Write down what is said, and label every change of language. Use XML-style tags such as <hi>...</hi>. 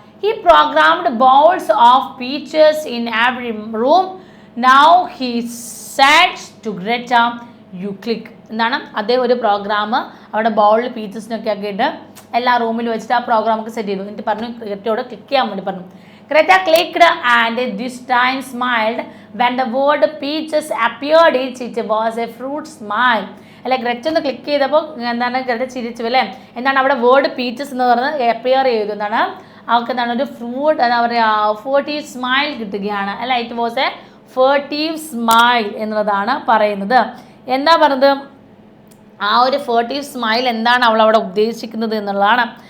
<en>He programmed bowls of peaches in every room. Now he said to Greta you click.</en> <ml>എന്താണ് അദ്ദേഹം ഒരു programme അവിടെ ബൗളിൽ പീച്ചസിനൊക്കെ ആക്കിയിട്ട് എല്ലാ റൂമിൽ വെച്ചിട്ട് ആ പ്രോഗ്രാമൊക്കെ സെറ്റ് ചെയ്തു. എന്നിട്ട് പറഞ്ഞു ഗ്രെറ്റയോട് ക്ലിക്ക് ചെയ്യാൻ വേണ്ടി പറഞ്ഞു.</ml> <en>Greta clicked and this time smiled when the word peaches appeared. It was a fruit smile.</en> <ml>അല്ലെ, ഗ്രെറ്റ ഒന്ന് ക്ലിക്ക് ചെയ്തപ്പോൾ എന്താണ് ഗ്രെറ്റ ചിരിച്ചു അല്ലേ. എന്താണ് അവിടെ വേർഡ് പീച്ചസ് എന്ന് പറഞ്ഞത് അപ്പിയർ ചെയ്തു. എന്താണ് അവർക്ക് എന്താണ് ഒരു ഫ്രൂട്ട് എന്താ പറയുക ഫേർട്ടീവ് സ്മൈൽ കിട്ടുകയാണ് അല്ല.</ml> <en>it was a furtive smile</en> <ml>എന്നുള്ളതാണ് പറയുന്നത്. എന്താ പറഞ്ഞത്, ആ ഒരു ഫേർട്ടീവ് സ്മൈൽ എന്താണ് അവൾ അവിടെ ഉദ്ദേശിക്കുന്നത് എന്നുള്ളതാണ്.</ml>